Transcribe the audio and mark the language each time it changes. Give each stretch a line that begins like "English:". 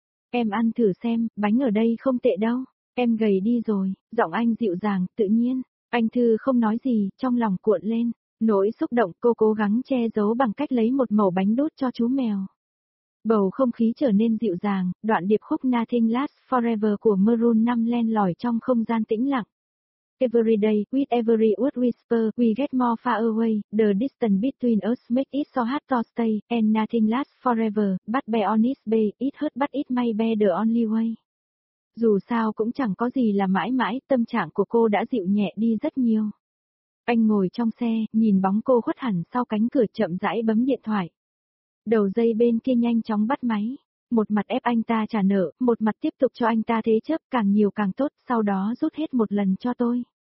Vietnamese: Em ăn thử xem, bánh ở đây không tệ đâu. Em gầy đi rồi, giọng anh dịu dàng, tự nhiên. Anh Thư không nói gì, trong lòng cuộn lên. Nỗi xúc động cô cố gắng che giấu bằng cách lấy một mẩu bánh đút cho chú mèo. Bầu không khí trở nên dịu dàng, đoạn điệp khúc Nothing Lasts Forever của Maroon 5 len lỏi trong không gian tĩnh lặng.
English: Every day, with every word whisper, we get more far away, the distance between us makes it so hard to stay, and nothing lasts forever, but be honest be, it hurt but it may be the only way.
Vietnamese: Dù sao cũng chẳng có gì là mãi mãi, tâm trạng của cô đã dịu nhẹ đi rất nhiều. Anh ngồi trong xe, nhìn bóng cô khuất hẳn sau cánh cửa chậm rãi bấm điện thoại. Đầu dây bên kia nhanh chóng bắt máy. Một mặt ép anh ta trả nợ, một mặt tiếp tục cho anh ta thế chấp càng nhiều càng tốt, sau đó rút hết một lần cho tôi.